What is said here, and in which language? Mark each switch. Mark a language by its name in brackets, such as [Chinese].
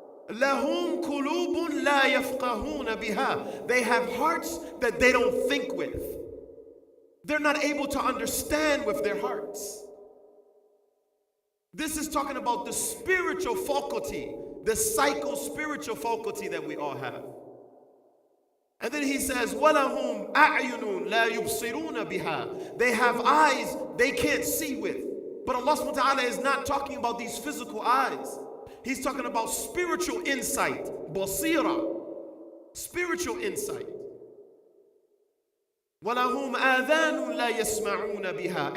[Arabic] لَهُمْ قُلُوبٌ لَا يَفْقَهُونَ بِهَا. [English] They have hearts that they don't think with. They're not able to understand with their hearts. This is talking about the spiritual faculty, the psycho-spiritual faculty that we all have. And then he says, [Arabic] وَلَهُمْ أَعْيُنٌ لَا يُبْصِرُونَ بِهَا. [English] They have eyes they can't see with. But Allah subhanahu wa ta'ala is not talking about these physical eyes. He's talking about spiritual insight, basira, spiritual insight. [Arabic] وَلَهُمْ آذَانٌ لَا يَسْمَعُونَ بِهَا.